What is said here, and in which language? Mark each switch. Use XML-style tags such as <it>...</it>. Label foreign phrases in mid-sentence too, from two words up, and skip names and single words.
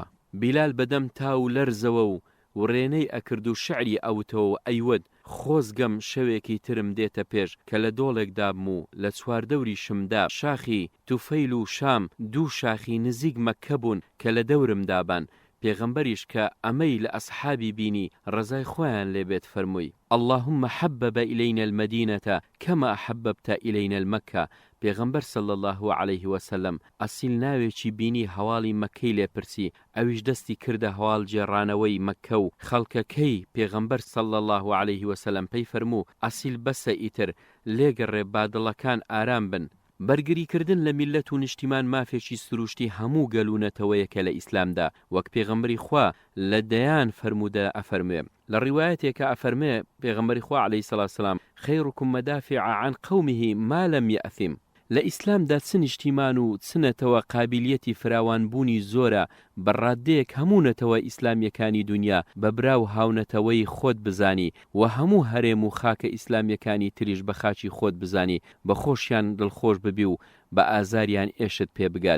<ckb>بیلال بەدەم تاو لەرزەوە و وڕێنەی ئەکرد و شعری ئەوتەوە ئەیوەد خۆزگەم شەوێکی ترم دێتە پێش کە لە دۆڵێکدا بم و لە چواردەوری شمدا شاخی توفەیل و شام دوو شاخی نزیک مەکە بوون کە لە دەورم دابان. پێغەمبەریش کە ئەمەی لە ئەسحابی بینی ڕەزای خۆیان لێبێت فەرمووی</ckb> <ar>اللهم حبب إلينا المدينة كما حببت إلينا المكة.</ar> <ckb>پێغەمبەر</ckb> <ar>صلی الله عليه وسلم</ar> <ckb>ئەسیل ناوێکی بینی هەواڵی مەکەی لێپرسی، ئەویش دەستی کردە هەواڵ جێڕانەوەی مەکە و خەڵکەکەی. پێغەمبەر</ckb> <ar>صلی الله عليه وسلم</ar> <ckb>پێی فەرموو ئەسیل بەسە ئیتر لێگەڕێ بادڵەکان ئارام بن. بەرگریکردن لە میلەت و نیشتیمان مافێکی سروشتی هەموو گەلوونەتەوەیەکە لە ئیسلامدا، وەک پێغەمبەری خوا لە دەیان فەرموودە ئەفەرمێ. لە ڕیوایەتێکە ئەفەرمێ پێغەمبەری خوا عەلەیهی سەڵات وسەلام</ckb> <ar>خەیڕکم مەدافع عن قومه ما لم يأثم.</ar> <ckb>لە ئیسلامدا چ نیشتیمان و چنەتەوە قابلیەتی فراوانبوونی زۆرە بەڕادەیەک هەموونەتەوە ئیسلامیەکانی دنیا بە براو هاونەتەوەی خۆت بزانی و هەموو هەرێم و خاکە ئیسلامیەکانی تریش بە خاچی خۆت بزانی، بە خۆشیان دڵخۆش ببی و بە ئازاریان ئێشت پێ بگات.</ckb>